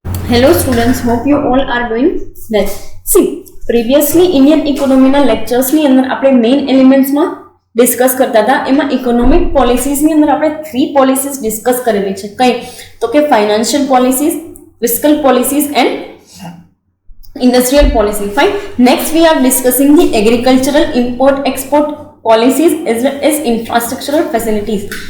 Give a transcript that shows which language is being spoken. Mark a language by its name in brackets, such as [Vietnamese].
[English] Hello students, hope you all are doing well. See, previously Indian economy [Gujarati] ના lectures ની અંદર આપણે main elements માં ડિસ્કસ કરતા હતા. એમાં ઇકોનોમિક પોલિસીઝ ની અંદર આપણે 3 પોલિસીઝ ડિસ્કસ કરેલી છે. કઈ તો કે financial policies, fiscal policies and industrial policy. [English] Fine. Next we are discussing the agricultural import export policies as well as infrastructural facilities.